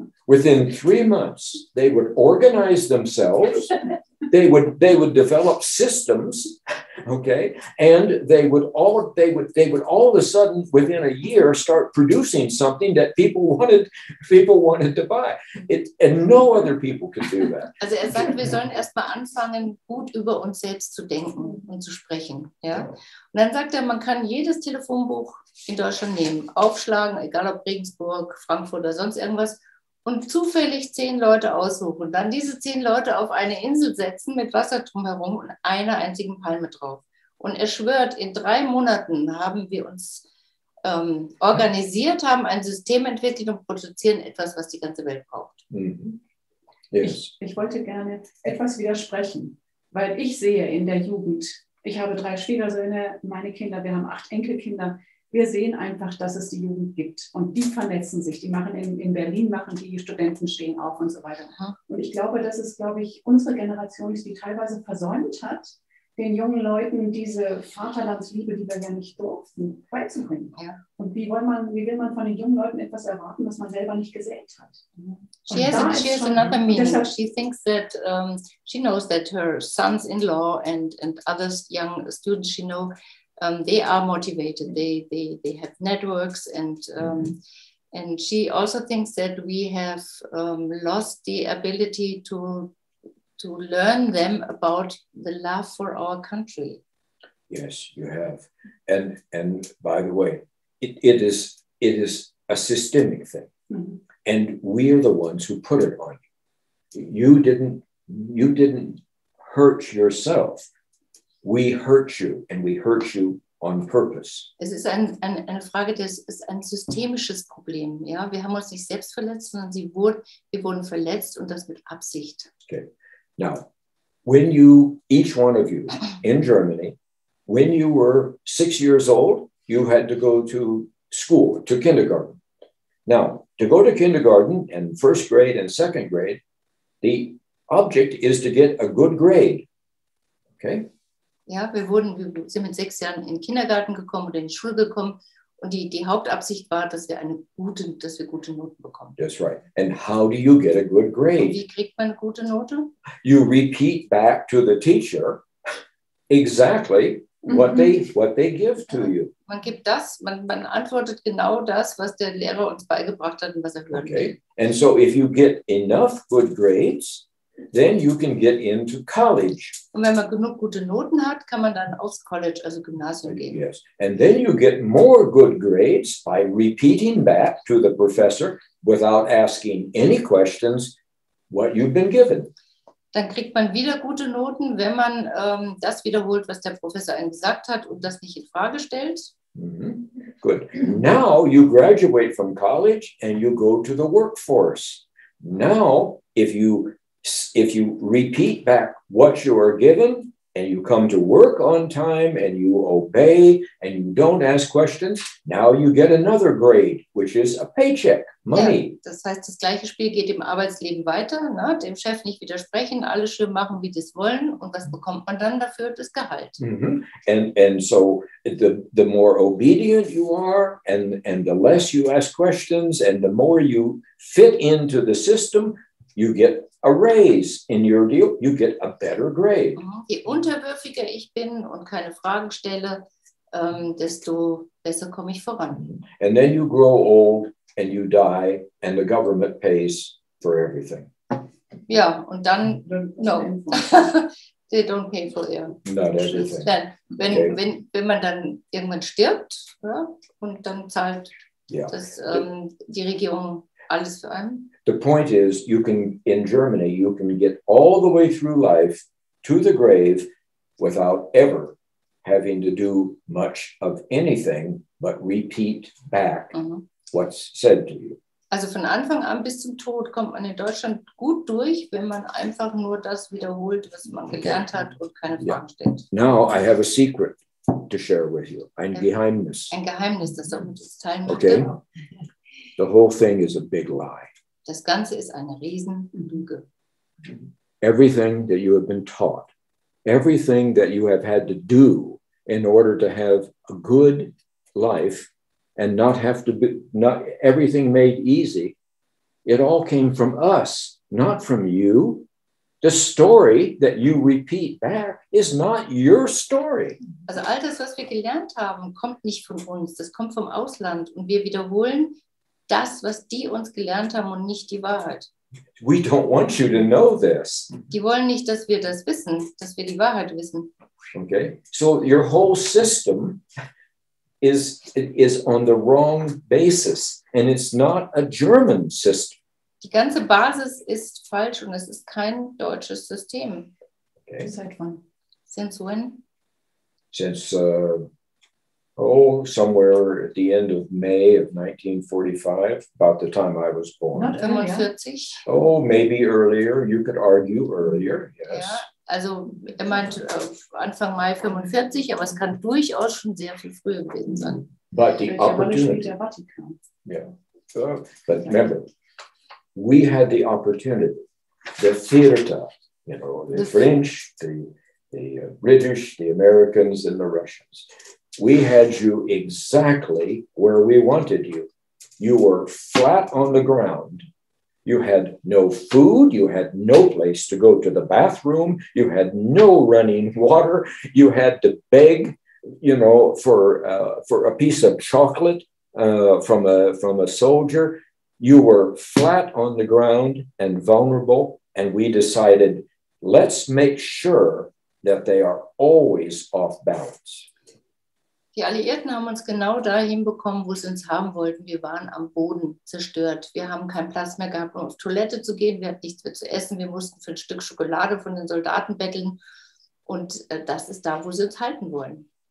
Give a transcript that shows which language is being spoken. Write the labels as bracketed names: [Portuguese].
[English] Within 3 months, they would organize themselves. They would develop systems, okay, and they would all of a sudden within a year start producing something that people wanted to buy. And no other people could do that. [German] Also sagt, wir sollen erstmal anfangen, gut über uns selbst zu denken und zu sprechen. Ja? Und dann sagt man kann jedes Telefonbuch in Deutschland nehmen, aufschlagen, egal ob Regensburg, Frankfurt oder sonst irgendwas, und zufällig 10 Leute aussuchen und dann diese 10 Leute auf eine Insel setzen mit Wasser drumherum und einer einzigen Palme drauf. Und er schwört, in 3 Monaten haben wir uns organisiert, haben ein System entwickelt und produzieren etwas, was die ganze Welt braucht. [English] Mm-hmm. Yes. [German] Ich wollte gerne etwas widersprechen, weil ich sehe in der Jugend, ich habe 3 Schwiegersöhne, meine Kinder, wir haben 8 Enkelkinder. Wir sehen einfach, dass es die Jugend gibt und die vernetzen sich. Die machen in Berlin, machen die Studenten stehen auf und so weiter. Und ich glaube, dass es, unsere Generation ist, die teilweise versäumt hat, den jungen Leuten diese Vaterlandsliebe, die wir ja nicht durften, beizubringen. Ja. Und wie will man von den jungen Leuten etwas erwarten, was man selber nicht gesät hat? [English] She has another meaning. She thinks that she knows that her sons-in-law and other young students she knows, they are motivated. They have networks, and she also thinks that we have lost the ability to learn them about the love for our country. Yes, you have. And by the way, it is a systemic thing, and we are the ones who put it on you. You didn't hurt yourself. We hurt you, and we hurt you on purpose. [German] Es ist eine Frage, das ist ein systemisches Problem. Ja? Wir haben uns nicht selbst verletzt, sondern wir wurden verletzt und das mit Absicht. [English] Okay. Now, each one of you in Germany, when you were 6 years old, you had to go to school, to kindergarten. Now, to go to kindergarten and first grade and second grade, the object is to get a good grade. Okay? [German] Ja, wir sind mit 6 Jahren in den Kindergarten gekommen oder in die Schule gekommen und die Hauptabsicht war, dass wir gute Noten bekommen. [English] That's right. And how do you get a good grade? [German] Und wie kriegt man eine gute Note? [English] You repeat back to the teacher exactly what they give to you. [German] Man gibt man antwortet genau das, was der Lehrer uns beigebracht hat und was er hören will. [English] Okay. And so if you get enough good grades, then you can get into college. [German] Und wenn man genug gute Noten hat, kann man dann aufs College, also Gymnasium gehen. [English] Yes. And then you get more good grades by repeating back to the professor without asking any questions what you've been given. [German] Dann kriegt man wieder gute Noten, wenn man das wiederholt, was der Professor einem gesagt hat und das nicht in Frage stellt. [English] Mm-hmm. Good. Now you graduate from college and you go to the workforce. Now, if you repeat back what you are given and you come to work on time and you obey and you don't ask questions, now you get another grade, which is a paycheck, money. [German] Ja, das heißt, das gleiche Spiel geht im Arbeitsleben weiter, ne? Dem Chef nicht widersprechen, alles schön machen, wie die es wollen, und was bekommt man dann dafür? Das Gehalt. Mm-hmm. [English] And so the more obedient you are and the less you ask questions and the more you fit into the system, you get a raise in your deal, you get a better grade. [German] Je unterwürfiger ich bin und keine Fragen stelle, desto besser komme ich voran. [English] And then you grow old and you die and the government pays for everything. [German] Ja, und dann, [English] no, they don't pay for it. Not everything. [German] Dann, wenn man dann irgendwann stirbt, ja, und dann zahlt die Regierung alles für einen. [English] The point is, in Germany, you can get all the way through life to the grave without ever having to do much of anything but repeat back what's said to you. [German] Also von Anfang an bis zum Tod kommt man in Deutschland gut durch, wenn man einfach nur das wiederholt, was man gelernt hat und keine Fragen stellt. [English] Now I have a secret to share with you. [German] Ein Geheimnis. Ein Geheimnis, das ich mit uns teilen möchte. [English] Okay. The whole thing is a big lie. [German] Das Ganze ist eine Riesenlüge. [English] Everything that you have been taught, everything that you have had to do in order to have a good life and not have to be, not everything made easy, it all came from us, not from you. The story that you repeat back is not your story. [German] Also all das, was wir gelernt haben, kommt nicht von uns, das kommt vom Ausland und wir wiederholen das, was die uns gelernt haben und nicht die Wahrheit. [English] We don't want you to know this. [German] Die wollen nicht, dass wir das wissen, dass wir die Wahrheit wissen. [English] Okay, so your whole system is on the wrong basis, and it's not a German system. [German] Die ganze Basis ist falsch und es ist kein deutsches System. [English] Okay. [German] Seit wann? [English] Since when? Since somewhere at the end of May of 1945, about the time I was born. Not earlier. 45. Oh, maybe earlier. You could argue earlier. Yes. [German] Ja, also er meint Anfang Mai 45, aber es kann durchaus schon sehr viel früher gewesen sein. [English] But the [German] Welche Rolle spielt [English] opportunity. [German] der Vatikan? [English] Yeah. But remember, we had the opportunity, the theater, the French, the British, the Americans, and the Russians. We had you exactly where we wanted you. You were flat on the ground. You had no food. You had no place to go to the bathroom. You had no running water. You had to beg, for a piece of chocolate from a soldier. You were flat on the ground and vulnerable. And we decided, let's make sure that they are always off balance. [German] Die Alliierten haben uns genau dahin bekommen, wo sie uns haben wollten. Wir waren am Boden zerstört. Wir haben keinen Platz mehr gehabt, um auf Toilette zu gehen. Wir hatten nichts mehr zu essen. Wir mussten für ein Stück Schokolade von den Soldaten betteln. Und das ist da, wo sie uns halten wollen.